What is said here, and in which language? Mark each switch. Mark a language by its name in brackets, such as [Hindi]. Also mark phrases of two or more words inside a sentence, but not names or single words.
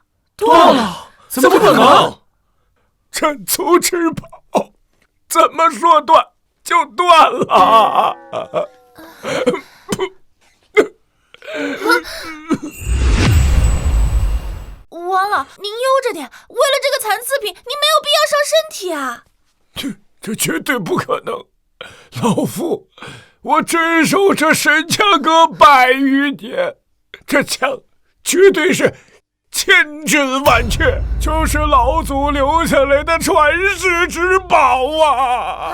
[Chinese] 斷了？怎麼可能？真粗之寶，怎麼說斷就斷了？王老，您悠着點，為了這個殘次品，您沒有必要傷身體啊！這絕對不可能！老夫，我鎮守這神槍閣100餘年，這槍絕對是千真萬確，就是老祖留下來的傳世之寶啊！